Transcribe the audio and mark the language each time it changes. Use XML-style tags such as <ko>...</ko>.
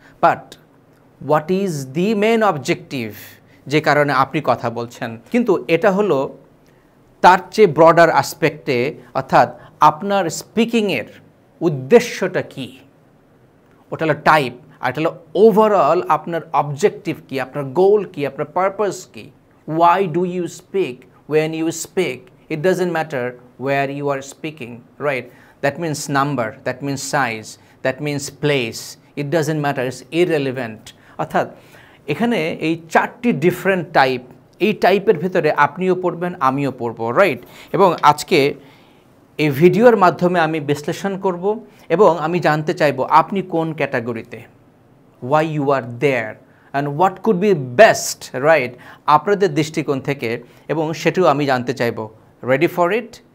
<en>but what is the main objective,</en> <bn>যে কারণে আপনি কথা বলছেন। কিন্তু এটা হলো তার চেয়ে ব্রডার আসপেক্টে, অর্থাৎ আপনার স্পিকিংয়ের উদ্দেশ্যটা কী, ওটা হলো টাইপ, আর এটা হলো ওভারঅল আপনার অবজেক্টিভ কী, আপনার গোল কী, আপনার purpose key.</bn> <en>Why do you speak when you speak? It doesn't matter where you are speaking, right? That means number, that means size, that means place. It doesn't matter, it's irrelevant.</en> <bn>অর্থাৎ এখানে এই 4টি different type, এই টাইপের ভিতরে আপনিও পড়বেন, আমিও পড়ব, রাইট? এবং আজকে এই ভিডিওর মাধ্যমে আমি বিশ্লেষণ করব এবং আমি জানতে চাইব আপনি কোন ক্যাটাগরিতে,</bn> <en>why you are there and what could be best, right,</en> <bn>আপনাদের দৃষ্টিকোণ থেকে, এবং সেটাও আমি জানতে চাইব।</bn> <en>Ready for it?</en>